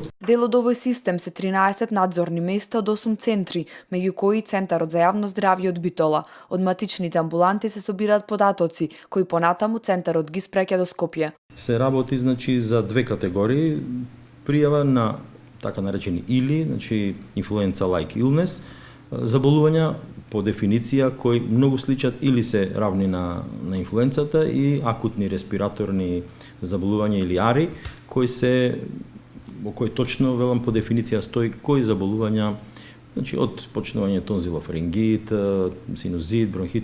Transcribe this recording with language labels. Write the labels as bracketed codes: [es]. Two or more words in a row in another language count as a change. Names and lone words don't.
[mk] Дел од овој систем се 13 надзорни места од 8 центри, меѓу кои Центарот за јавно здравје од Битола. Од матичните амбуланти се собираат податоци, кои понатаму Центарот ги спреќа до Скопје. Се работи за две категории пријава на така наречени или, [en] influenza-like illness, [mk] заболувања по дефиниција кои многу сличат или се равни на инфлуенцата и акутни респираторни заболувања или ари, во кои точно велам по дефиниција стои кои заболувања, од почнување тонзилофарингит, синузит, бронхит.